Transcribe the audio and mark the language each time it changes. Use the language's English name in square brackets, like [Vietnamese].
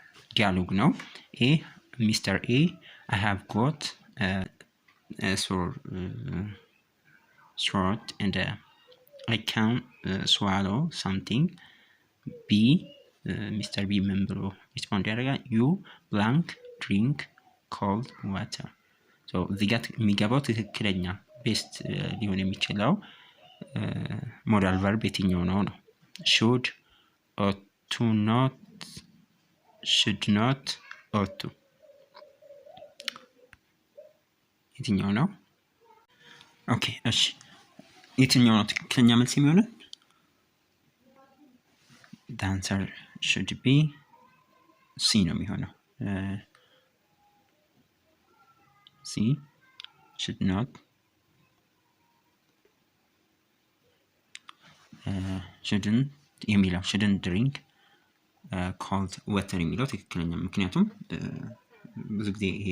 [Amharic] ዲያሎግ ነው። ሚስተር ኤ [English] I have got a sore throat and I can't swallow something. [Amharic] B ሚስተር ቢ ምን ብሎ ሪስፖንድ ያደርጋል? [English] you blank drink cold water. [Amharic] እዚህ ጋር የሚገባው ትክክለኛ ቤስት ሊሆን የሚችለው ሞዳል ቨርብ የትኛው ነው? [English] should, ought to not, should not, ought to [Amharic] የትኛው ነው? ኦኬ እሺ፣ የትኛው ነው ትክክለኛ መልስ የሚሆነው? [English] the answer should be C [Amharic] ነው የሚሆነው። [English] C should not, shouldn't የሚለው shouldn't drink cold water [Amharic] የሚለው ትክክለኛ፣ ምክንያቱም ብዙ ጊዜ